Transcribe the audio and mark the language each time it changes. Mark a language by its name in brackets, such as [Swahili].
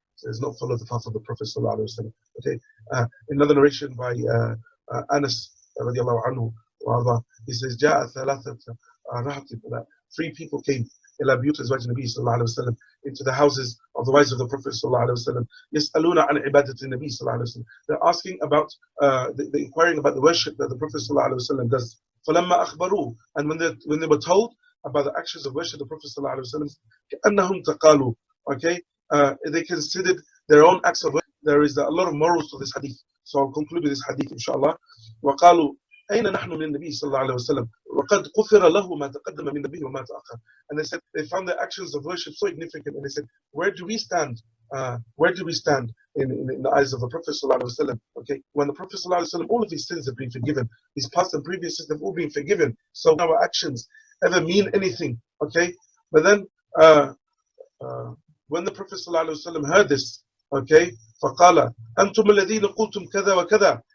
[English] So he's not followed the path of the Prophet ﷺ. Okay, another narration by Anas radiallahu anhu, he says, [Arabic] "Ja'a thalathat rahat." [English] 3 people came [Arabic] إلى بيوت أزواج النبي صلى الله عليه وسلم, [English] into the houses of the wives of the Prophet صلى الله عليه وسلم. [Arabic] يسألون عن عبادة النبي صلى الله عليه وسلم. [English] They're asking about, the inquiring about the worship that the Prophet صلى الله عليه وسلم does. [Arabic] فلما أخبروه, [English] and when they were told about the actions of worship of the Prophet صلى الله عليه وسلم, [Arabic] كأنهم تقالوا, [English] okay, they considered their own acts of worship. There is a lot of morals to this hadith, so I'll conclude with this hadith, inshallah. [Arabic] وقالوا أين نحن من النبي صلى الله عليه وسلم وقد غفر له ما تقدم من النبي وما تأخر. [English] And they said they found their actions of worship so significant, and they said, where do we stand? Where do we stand in the eyes of the Prophet صلى الله عليه وسلم? Okay, when the Prophet صلى الله عليه وسلم, all of his sins have been forgiven, his past and previous sins have all been forgiven. So our actions ever mean anything, Okay, but then uh, uh, when the Prophet ﷺ heard this, okay, [Arabic] فَقَالَ أَنْتُمُ الَّذِينَ قُلْتُمْ كَذَا وَكَذَا.